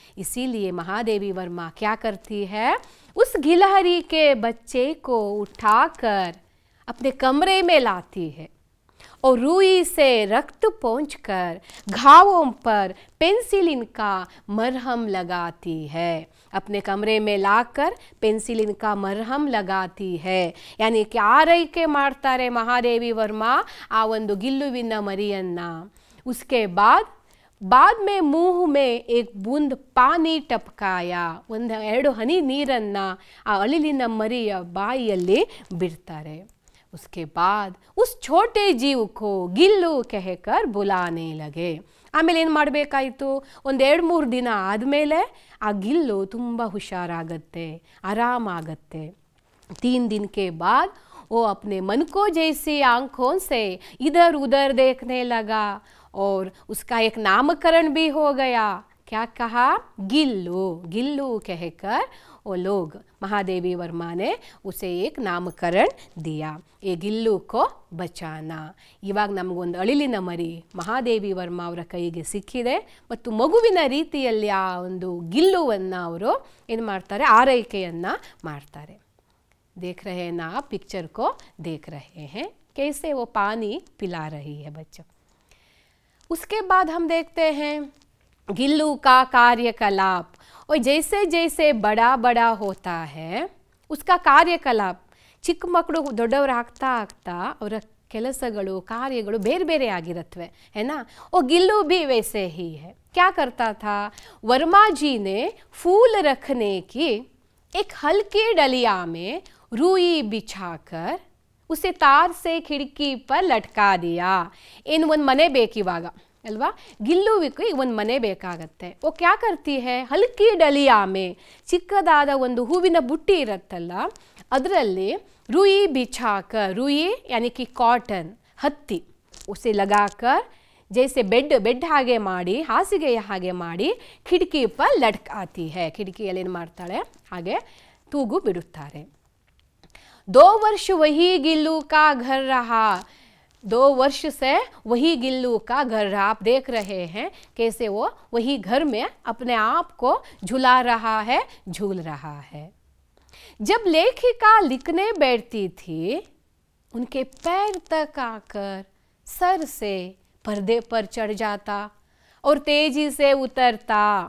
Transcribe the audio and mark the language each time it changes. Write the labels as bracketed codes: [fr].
[hi] इसीलिए महादेवी वर्मा क्या करती है, उस गिलहरी के बच्चे को उठाकर अपने कमरे में लाती है और रुई से रक्त पोंछकर घावों पर पेंसिलिन का मरहम लगाती है। अपने कमरे में लाकर पेंसिलिन का मरहम लगाती है। [kn] यानी कि ಆರೈಕೆ ಮಾಡ್ತಾರೆ ಮಹಾದೇವಿ ವರ್ಮಾ ಆ ಒಂದು ಗಿಲ್ಲುವಿನ ಮರಿಯನ್ನ। [hi] उसके बाद में मुंह में एक बूंद पानी टपकाया, [kn] ಒಂದು ಎರಡು ಹನಿ ನೀರನ್ನ ಆ ಅಳಿಲಿನ ಮರಿಯ ಬಾಯಿಯಲ್ಲಿ ಬಿಡ್ತಾರೆ। [hi] उसके बाद उस छोटे जीव को गिल्लू कहकर बुलाने लगे। [kn] ಆಮೇಲೆ ಏನು ಮಾಡಬೇಕಾಯಿತು, ಒಂದು 2-3 ದಿನ ಆದಮೇಲೆ ಆ ಗಿಲ್ಲು ತುಂಬ ಹುಷಾರಾಗತ್ತೆ, ಆರಾಮಾಗತ್ತೆ। [hi] 3 दिन के बाद वो अपने मन को जैसी आंखों से इधर उधर देखने लगा और उसका एक नामकरण भी हो गया। क्या कहा, गिल्लू। गिल्लू कहकर वो लोग, महादेवी वर्मा ने उसे एक नामकरण दिया, ये ಗಿಲ್ಲು को ಬಚಾನಾ। [kn] ಇವಾಗ ನಮಗೊಂದು ಅಳಿಲಿನ ಮರಿ ಮಹಾದೇವಿ ವರ್ಮಾ ಅವರ ಕೈಗೆ ಸಿಕ್ಕಿದೆ ಮತ್ತು ಮಗುವಿನ ರೀತಿಯಲ್ಲಿ ಆ ಒಂದು ಗಿಲ್ಲುವನ್ನು ಅವರು ಏನು ಮಾಡ್ತಾರೆ, ಆರೈಕೆಯನ್ನು ಮಾಡ್ತಾರೆ। [hi] देख रहे हैं ना आप, पिक्चर को देख रहे हैं कैसे वो पानी पिला रही है बच्चों। उसके बाद हम देखते हैं गिल्लू का कार्यकलाप। और जैसे जैसे बड़ा बड़ा होता है उसका कार्यकलाप, [kn] ಚಿಕ್ಕ ಮಕ್ಕಳು ದೊಡ್ಡವರಾಗ್ತಾ ಆಗ್ತಾ ಅವರ ಕೆಲಸಗಳು ಕಾರ್ಯಗಳು ಬೇರೆ ಬೇರೆ ಆಗಿರುತ್ತವೆ, [hi] है ना। वो गिल्लू भी वैसे ही है। क्या करता था, वर्मा जी ने फूल रखने की एक हल्की डलिया में रुई बिछाकर उसे तार से खिड़की पर लटका दिया। [kn] इन ಒಂದು ಮನೆ ಬೇಕಿವಾಗ ಅಲ್ವಾ, ಗಿಲ್ಲುವಿಗೆ ಒಂದು ಮನೆ ಬೇಕಾಗತ್ತೆ। [hi] वो क्या करती है, हल्की डलिया में [kn] ಚಿಕ್ಕದಾದ ಒಂದು ಹೂವಿನ ಬುಟ್ಟಿ ಇರುತ್ತಲ್ಲ ಅದರಲ್ಲಿ [hi] रुई बिछाकर, रुई यानी कि कॉटन, हत्ती, उसे लगाकर जैसे बेड [kn] ಹಾಗೆ ಮಾಡಿ, ಹಾಸಿಗೆ ಹಾಗೆ ಮಾಡಿ [hi] खिड़की पर लटकाती है। [kn] खिड़किಯಲ್ಲಿ ಏನು ಮಾಡ್ತಾಳೆ, ಹಾಗೆ ತೂಗು ಬಿಡುತ್ತಾರೆ। [hi] 2 वर्ष वही गिल्लू का घर रहा। 2 वर्ष से वही गिल्लू का घर रहा। आप देख रहे हैं कैसे वो वही घर में अपने आप को झुला रहा है, झूल रहा है। जब लेखिका लिखने बैठती थी उनके पैर तक आकर सर से पर्दे पर चढ़ जाता और तेजी से उतरता।